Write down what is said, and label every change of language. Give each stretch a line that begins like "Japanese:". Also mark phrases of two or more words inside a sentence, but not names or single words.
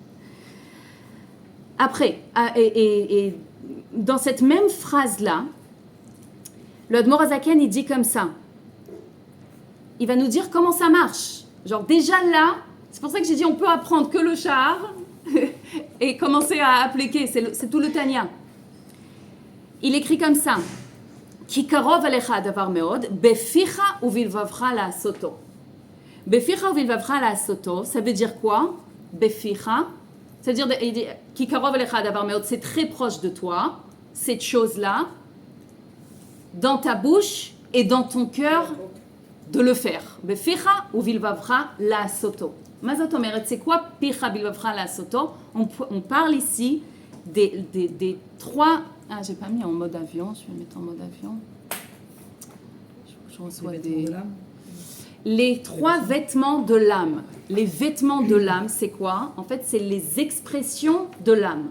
French: Après, et dans cette même phrase-là, le Admor Azaken, il dit comme ça. Il va nous dire comment ça marche. Genre déjà là, c'est pour ça que j'ai dit on peut apprendre que le char et commencer à appliquer, c'est tout le Tanya. Il écrit comme ça.
Hebrew: כי קרוב אליך דבר מאד, בפיך ובלבבך לעשתו. בפיך ובלבבך לעשתו,
French: ça veut dire quoi? Beficha, ça veut dire
Hebrew: כי קרוב אליך דבר מאד,
French: c'est très proche de toi, cette chose-là, dans ta bouche et dans ton cœur, de le faire.
Hebrew: בפיך ובלבבך לעשתו. מה זאת אומרת,
French: c'est quoi
Hebrew: בפיך ובלבבך לעשתו?
French: On parle ici des trois Ah, j'ai pas mis en mode avion. Je vais mettre en mode avion. Je reçois des... Les 3 vêtements de l'âme. Les vêtements de l'âme, c'est quoi? En fait, c'est les expressions de l'âme.